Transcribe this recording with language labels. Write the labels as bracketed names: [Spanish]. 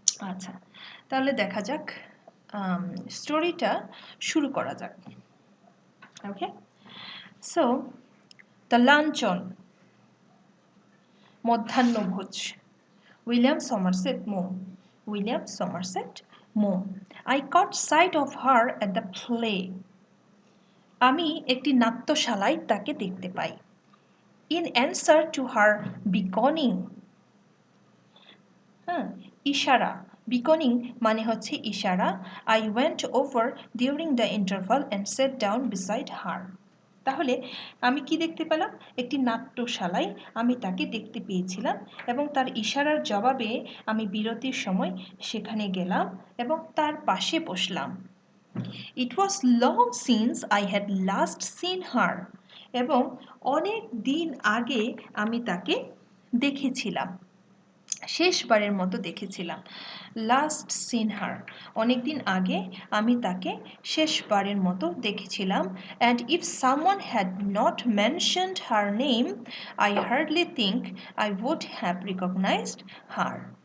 [Bangla] আচ্ছা, তাহলে দেখা যাক, স্টোরিটা শুরু করা যাক। [English] Okay, so the luncheon, মধ্যাহ্নভোজ। William Somerset Maugham, William Somerset Maugham. I caught sight of her at the play. [Bangla] আমি একটি নাট্যশালায় তাকে দেখতে পাই। [English] In answer to her beckoning, ইশারা, beckoning [Bangla] মানে হচ্ছে ইশারা। [English] I went over during the interval and sat down beside her. [Bangla] তাহলে আমি কি দেখতে পেলাম? একটি নাট্যশালায় আমি তাকে দেখতে পেয়েছিলাম এবং তার ইশারার জবাবে আমি বিরতির সময় সেখানে গেলাম এবং তার পাশে বসলাম। [English] It was long since I had last seen her. [Bangla] এবং অনেক দিন আগে আমি তাকে দেখেছিলাম, শেষবারের মতো দেখেছিলাম। [English] last seen her, [Bangla] অনেক দিন আগে আমি তাকে শেষবারের মতো দেখেছিলাম। [English] And if someone had not mentioned her name I hardly think I would have recognised her.